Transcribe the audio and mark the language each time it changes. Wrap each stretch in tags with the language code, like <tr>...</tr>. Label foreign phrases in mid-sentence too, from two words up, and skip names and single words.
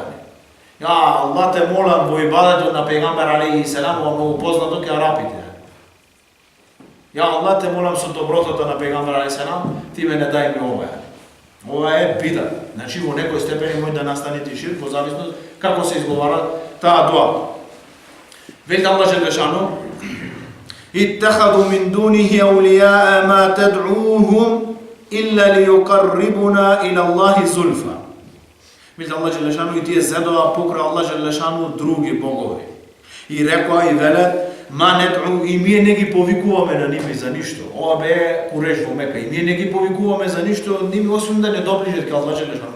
<ar>يا الله</ar> <mk>те молам во ибадетот на пегамбер</mk> <ar>عليه السلام,</ar> <mk>ова многу познато ке арапите.</mk> <ar>يا الله</ar> <mk>те молам со добротото на пегамбер</mk> <ar>عليه السلام,</ar> <mk>ти мене дај ми ова. Ова е бидат. Значи во некој степени може да настане и ширк, во зависност како се изговара таа дуа. Вели</mk> <ar>الله جل شأنه: "اتخذوا من دونه أولياء ما تدعوهم إلا ليقربونا إلى الله زلفى."</ar> <mk>Вели</mk> <ar>الله جل شأنه</ar> <mk>и тие зедоа покрај</mk> <ar>الله جل شأنه</ar> <mk>други богови. И рекоа и велат:</mk> <ar>ما ندعو,</ar> <mk>и ние не ги повикуваме на ними за ништо. Ова бе Куреш во Мека, и ние не ги повикуваме за ништо, ними освен да не доближат кај Аллах Желешану.</mk>